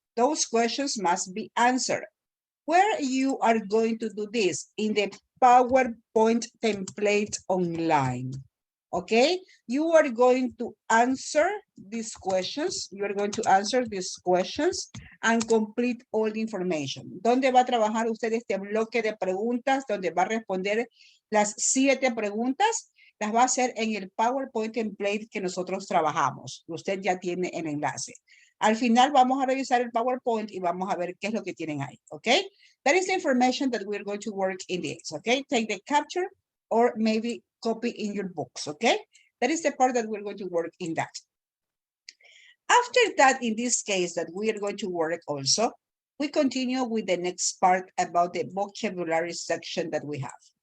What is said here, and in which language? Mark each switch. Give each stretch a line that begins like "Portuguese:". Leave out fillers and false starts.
English: Those questions must be answered. Where you are going to do this? In the PowerPoint template online. Okay, you are going to answer these questions. You are going to answer these questions and complete all the information.
Spanish: ¿Dónde va a trabajar usted este bloque de preguntas? Donde va a responder las 7 preguntas. Las va a hacer en el PowerPoint template que nosotros trabajamos. Usted ya tiene el enlace. Al final vamos a revisar el PowerPoint y vamos a ver qué es lo que tienen ahí.
English: Okay, that is the information that we're going to work in this. Okay, take the capture or maybe copy in your books, okay? That is the part that we're going to work in that. After that, in this case that we are going to work also, we continue with the next part about the vocabulary section that we have.